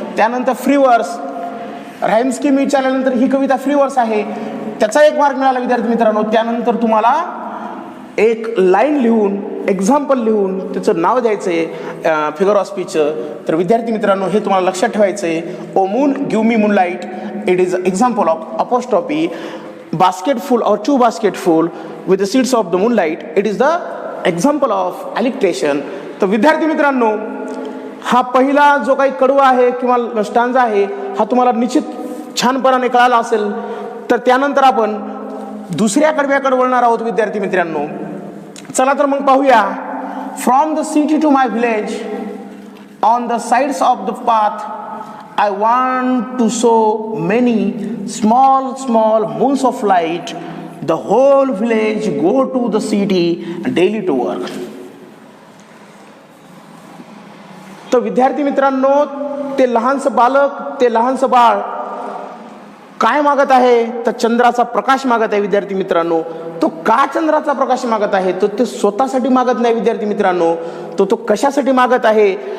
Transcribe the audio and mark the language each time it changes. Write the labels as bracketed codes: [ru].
[mr] त्यानंतर फ्री वर्स, rhyme scheme विचारल्यानंतर ही कविता फ्री वर्स आहे, त्याचा 1 मार्क मिळाला विद्यार्थी मित्रांनो. त्यानंतर तुम्हाला एक लाईन लिहून एक्झाम्पल लिहून त्याचं नाव द्यायचं आहे फिगर ऑफ स्पीचचं. तर विद्यार्थी मित्रांनो, हे तुम्हाला लक्षात ठेवायचं आहे. [en] O moon give me moonlight, it is example of apostrophe. basket full or 2 basket full with the seeds of the moonlight, it is the example of alliteration. [mr] तर विद्यार्थी मित्रांनो, हा पहिला जो काही कडवा आहे किंवा स्टांजा आहे हा तुम्हाला निश्चित छानपणाने कळाला असेल. तर त्यानंतर आपण दुसऱ्या कडव्याकडे वळणार आहोत विद्यार्थी मित्रांनो. चला तर मग पाहूया. [en] From the city to my village on the sides of the path I want to show many small moons of light. The whole village go to the city daily to work. [mr] तर विद्यार्थी मित्रांनो, ते लहानसं बालक, ते लहानसं बाळ काय मागत आहे? तर चंद्राचा प्रकाश मागत आहे विद्यार्थी मित्रांनो. तो का चंद्राचा प्रकाश मागत आहे? तो ते स्वतःसाठी मागत नाही विद्यार्थी मित्रांनो. तो कशासाठी मागत आहे?